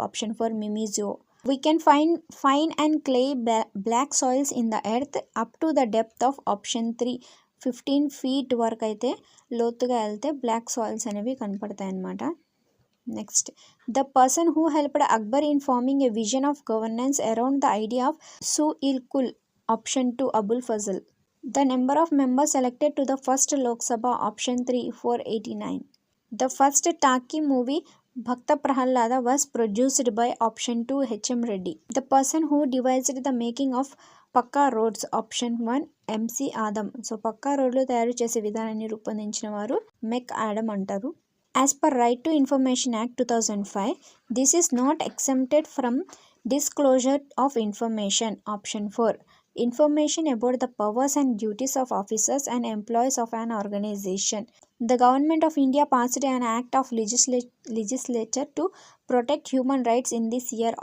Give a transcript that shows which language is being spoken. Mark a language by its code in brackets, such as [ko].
[en] Option 4 మిమిజో. We can find fine and clay black soils in the earth up to the depth of option 3 15 feet [te] వరకు అయితే లోతుగా వెళ్తే black soils అనేవి కనపడతాయి అన్నమాట. [en] Next, the person who helped Akbar in forming a vision of governance around the idea of సు-ఇల్-కుల్. Option 2 Abul Fazal. The number of members elected to the first Lok Sabha. Option 3 489. The first Taki movie Bhakta Prahalada was produced by option 2 H.M. Reddy. The person who devised the making of Pakka roads. Option 1 M.C. Adam. [te] So పక్కా రోడ్లు తయారు చేసే విధానాన్ని రూపొందించిన వారు మెక్ Adam అంటారు. [en] As per Right to Information Act 2005, this is not exempted from disclosure of information. Option 4. Information about the powers and duties of officers and employees of an organization. The Government of India passed an act of legislature to protect human rights in this year.